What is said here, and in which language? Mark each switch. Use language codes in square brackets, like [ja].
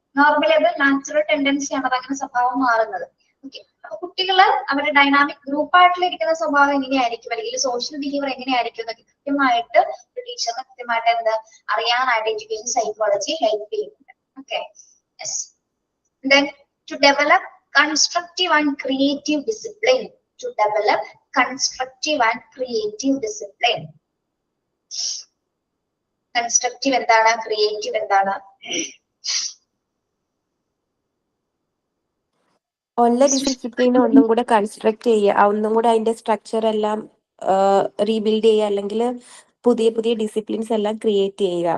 [ml] Normally അത് natural ടെൻഡൻസിയാണ് അതങ്ങനെ സ്വഭാവം മാറുന്നത്. ഓക്കെ, അപ്പൊ കുട്ടികള് അവരുടെ ഡൈനാമിക് ഗ്രൂപ്പായിട്ടിലിരിക്കുന്ന സ്വഭാവം എങ്ങനെയായിരിക്കും അല്ലെങ്കിൽ സോഷ്യൽ ബിഹേവിയർ എങ്ങനെയായിരിക്കും എന്നൊക്കെ കൃത്യമായിട്ട് ടീച്ചറിന് കൃത്യമായിട്ട് എന്താ അറിയാനായിട്ട് എഡ്യൂക്കേഷൻ സൈക്കോളജി ഹെൽപ്പ് ചെയ്യുന്നുണ്ട്. [en] Okay, yes. Then to develop constructive and creative discipline. To develop constructive and creative discipline. [ml] Constructive എന്താണ്, creative എന്താണ്? ഓൺലൈൻ ഡിസിപ്ലിനെ ഒന്നും കൂടെ കൺസ്ട്രക്ട് ചെയ്യുക, ഒന്നും കൂടെ അതിന്റെ സ്ട്രക്ചർ എല്ലാം റീബിൽഡ് ചെയ്യുക, അല്ലെങ്കിൽ പുതിയ പുതിയ ഡിസിപ്ലിൻസ് എല്ലാം ക്രിയേറ്റ് ചെയ്യുക.